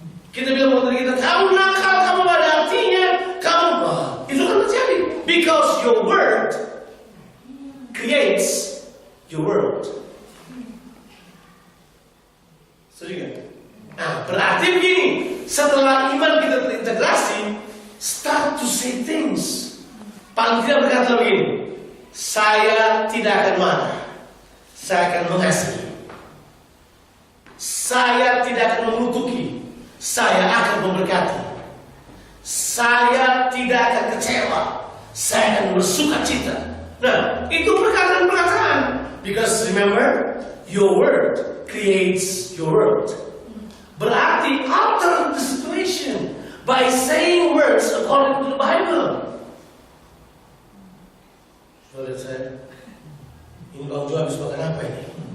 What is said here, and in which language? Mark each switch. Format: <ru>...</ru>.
<id>Kita bilang kepada kita, kamu nakal, kamu ada artinya, kamu, itu kan terjadi.</id> <en>Because your word creates your world.</en> <id>Setuju kan? Nah, berarti begini, setelah iman kita terintegrasi,</id> <en>start to say things.</en> <id>Paling tidak berkata begini, saya tidak akan marah, saya akan mengasihi. Saya tidak akan mengutuki, saya akan memberkati. Saya tidak akan kecewa, saya akan bersuka cita. Nah, itu perkataan-perkataan.</id> <en>Because remember, your word creates your world. Berarti alter the situation by saying words according to the Bible.</en> <id>Saudara saya, ini Bang Jo habis makan apa ini?</id>